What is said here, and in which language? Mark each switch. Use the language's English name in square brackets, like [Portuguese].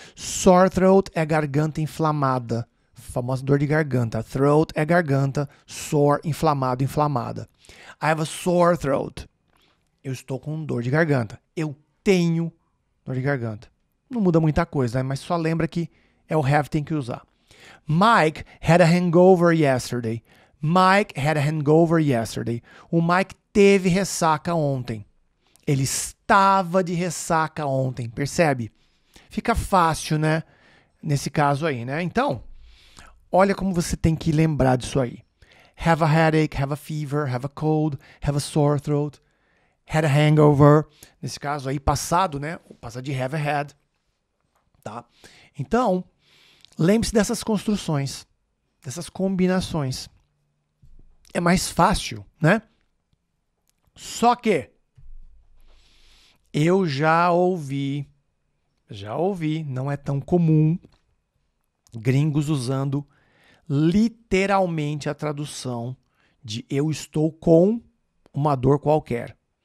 [Portuguese] Sore throat é garganta inflamada. Famosa dor de garganta. Throat é garganta. Sore, inflamado, inflamada. [English] I have a sore throat. [Portuguese] Eu estou com dor de garganta. Eu tenho dor de garganta. Não muda muita coisa, né? Mas só lembra que é o have tem que usar. [English] Mike had a hangover yesterday. Mike had a hangover yesterday. [Portuguese] O Mike teve ressaca ontem. Ele estava de ressaca ontem, percebe? Fica fácil, né? Nesse caso aí, né? Então, olha como você tem que lembrar disso aí. [English] Have a headache, have a fever, have a cold, have a sore throat, had a hangover. [Portuguese] Nesse caso aí, passado, né? O passado de have a had. Tá? Então, lembre-se dessas construções, dessas combinações. É mais fácil, né? Só que eu já ouvi, não é tão comum, gringos usando literalmente a tradução de eu estou com uma dor qualquer.